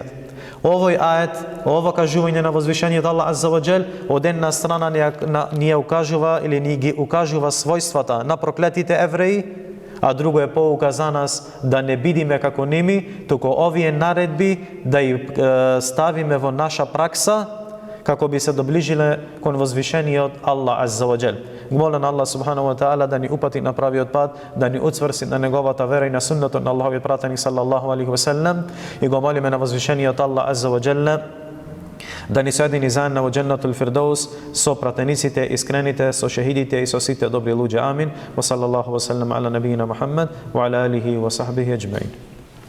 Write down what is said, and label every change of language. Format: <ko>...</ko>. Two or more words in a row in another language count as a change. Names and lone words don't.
<mk>Овој ает, ова кажување на возвишениот Аллах</mk> <ar>عز وجل,</ar> <mk>од една страна ни укажува или ни ги укажува својствата на проклетите евреи, а друго е поука за нас да не бидиме како ними, туку овие наредби да ја ставиме во наша пракса, како би се доближиле кон возвишениот Аллах</mk> <ar>عز وجل.</ar> <mk>Молам Аллах</mk> <ar>سبحانه وتعالى</ar> <mk>да ни упати на правиот пат, да ни уцврси на неговата вера и на суннетот на Аллаховиот пратеник</mk> <ar>صلى الله عليه وسلم,</ar> <mk>и го молиме на возвишениот Аллах</mk> <ar>عز وجل</ar> <mk>да ни соедини заедно во Дженнатул Фирдаус со пратениците, искрените, со шехидите и со сите добри луѓе. Амин.</mk> <ar>وصلى الله وسلم على نبينا محمد وعلى آله وصحبه أجمعين.</ar>